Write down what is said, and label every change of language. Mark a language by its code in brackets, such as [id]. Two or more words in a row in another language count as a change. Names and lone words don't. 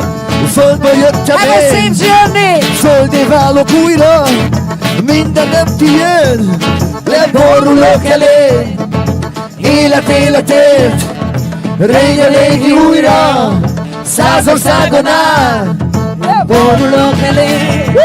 [hu] Földből jöttem [en] Have a safe journey! [hu] Földé válok újra, minden nem tiéd, leborulok elé. Életért, régi újra, 100 országon át, leborulok elé.